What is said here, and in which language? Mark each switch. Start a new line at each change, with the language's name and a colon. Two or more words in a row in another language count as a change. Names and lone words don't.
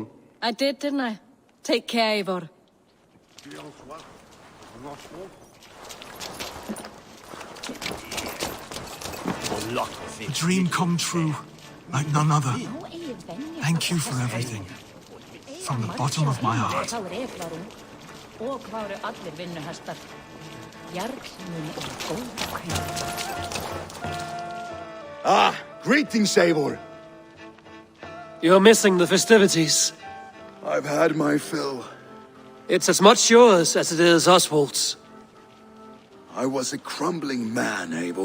English: I did, didn't I? Take care, Eivor. A dream come true, like none other. Thank you for everything. From the bottom of my heart.
Icelandic: Og hvað eru allir vinnuhestar? Jarlsmunni
English: Ah, greetings, Eivor. You're missing the festivities. I've had my fill. It's as much yours as it is Oswald's. I was a crumbling man, Eivor.